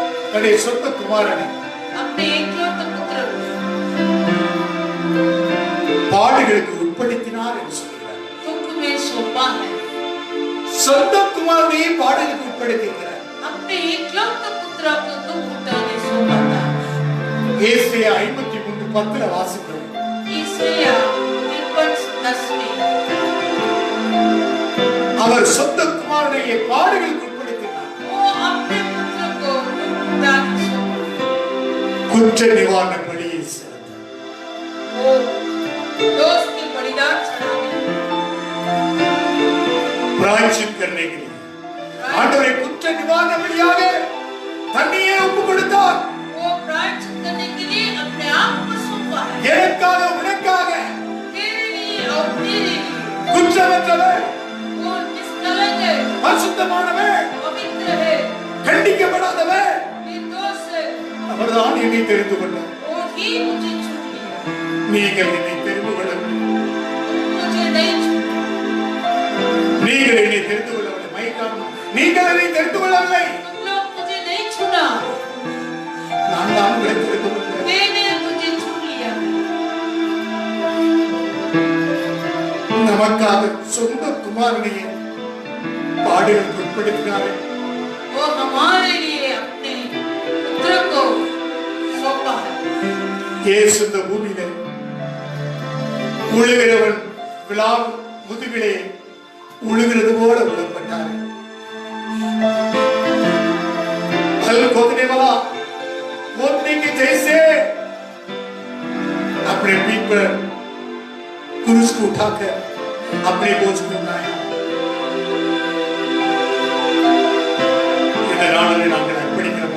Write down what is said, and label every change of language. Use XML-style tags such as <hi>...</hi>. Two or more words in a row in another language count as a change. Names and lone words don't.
<ta>தன்னுடைய சொந்த குமாரனை</ta> <hi>अपने एकलौते पुत्र को</hi> <ta>பாடுகளுக்கு உட்படுத்தினார் என்று சொல்கிறார்.</ta> <hi>दुख में सौंपा है,</hi> <ta>சொந்த குமாரனை பாடுகளுக்கு உட்படுத்தினார்.</ta> <hi>अपने एकलौते पुत्र को दुख उठाने सौंपा था.</hi> <ta>ஏசாயா 53:10 வாசிக்கிறோம்.</ta> <hi>ईसाया 53:10 में</hi> <ta>அவர் சொந்த குமாரனை பாடுகளுக்கு உட்படுத்தினார்.</ta> <hi>वो अपने पुत्र को दुख उठाने सौंपा.</hi> <ta>குற்ற நிவாரண பலியை செலுத்தினார்.</ta> <hi>वो दोष के बलिदान चढ़ाने,</hi> <ta>பிராயச்சித்</ta> <hi>करने के लिए</hi> <ta>ஆண்டவரை குற்ற நிவாரண பலியாக தன்னையே ஒப்பு கொடுத்தார்.</ta> <hi>वो प्रायश्चित करने के लिए अपने आप को सौंपा है,</hi> <ta>எனக்காக உனக்காக</ta> <hi>तेरे लिए और तेरे लिए.</hi> <ta>குற்றமற்றவர்,</ta> <hi>वो निष्कलंक है,</hi> <ta>பரிசுத்தமானவர்,</ta> <hi>पवित्र है,</hi> <ta>கண்டிக்கப்படாதவர்.</ta> <hi>निर्दोष है.</hi> <ta>அவர்தான் என்னை தெரிந்து கொண்டார்.</ta> <hi>वो ही मुझे चुन लिया,</hi> <ta>நீங்கள் என்னை தெரிந்து கொள்ளவில்லை.</ta> <hi>मुझे नहीं चुना.</hi> <ta>நீங்கள் என்னை தெரிந்து கொள்ளவில்லை. மைக்காரணம், நீங்கள் என்னை தெரிந்து கொள்ளவில்லை.</ta> <hi>तुम लोग मुझे नहीं चुना,</hi> <ta>நான் தான் உங்களை தெரிந்து கொண்டேன்.</ta> <hi>मैंने तुझे चुन लिया.</hi> <ta>நமக்காக சொந்த குமாரனையே பாடுகளுக்கு உட்படுத்தினாரே.</ta> <hi>वो हमारे लिए अपने पुत्र को सौंपा है.</hi> <ta>இயேசு இந்த பூமியிலே உழுகிறவன் விழா முதுகிலே உழுகிறது போல உழப்பட்டார்.</ta> <hi>हल खोदने वाला खोदने के जैसे अपने पीठ पर क्रूस को उठाकर अपने बोझ को उठाया.</hi> <ta>இந்த நாளிலே நாங்கள் அர்ப்பணிக்கிறோம்.</ta>